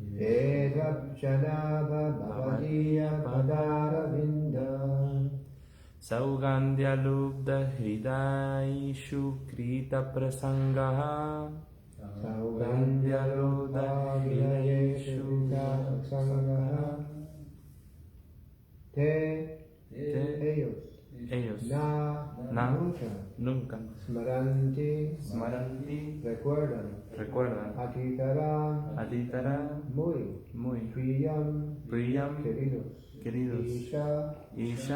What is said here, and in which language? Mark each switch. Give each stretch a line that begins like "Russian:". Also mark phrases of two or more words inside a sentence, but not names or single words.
Sanskrit: Yetu abjanava bhavadiya padaravindam. Saugandhya lubdha hridaishu krita prasangaha. Saugandhya lubdha hridaishu krita prasangaha.
Spanish: Ellos, nunca, smaranti, recuerdan, atitaram, muy, priyam, queridos, isha,